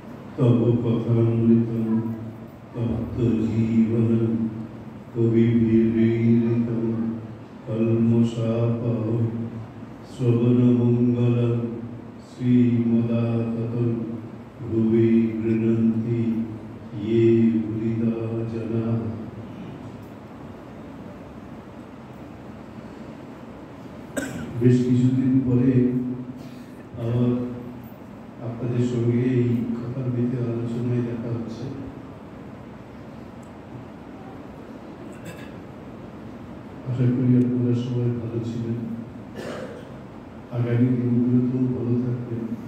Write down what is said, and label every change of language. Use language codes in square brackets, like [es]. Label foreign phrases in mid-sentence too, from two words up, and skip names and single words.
[sa] तव कथामृतं तप्तजीवनं कविभिरीरितं कल्मषापहं श्रवणमङ्गलं श्रीमदाततं भुवि गृह्णन्ति ये हृदा जनाः। [bn] বেশ কিছুদিন পরে আবার আপনাদের সঙ্গে এই কথামৃতে আলোচনায় দেখা হচ্ছে। আশা করি আপনারা সবাই ভালো ছিলেন, আগামী দিনগুলোতেও ভালো থাকবেন।